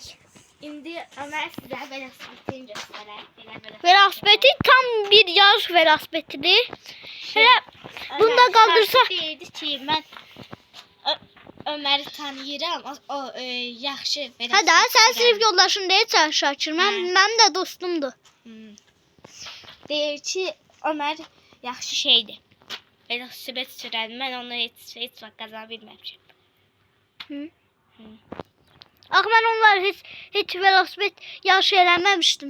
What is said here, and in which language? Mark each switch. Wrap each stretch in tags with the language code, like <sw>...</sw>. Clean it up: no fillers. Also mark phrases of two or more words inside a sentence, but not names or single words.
<tr>Şimdi Ömer size velosipedini göstereyim. Velosipedi tam bir yarış velosipedidir. Hele bunu da kaldırsa.</tr> <az>Deyirdi ki ben Ömer'i tanıyıram. O yaxşı velosiped.</az> <tr>Hadi sen sınıf yoldaşın değil Şakir. Benim de dostumdu.</tr> <az>Deyir ki Ömer yaxşı şeydi. Velosiped sürərdim. Mən onu heç vaxt qazana bilməmişəm.</az> <tr>Ben onlar hiç</tr> <az>velosiped yarışı eləməmişdim.</az>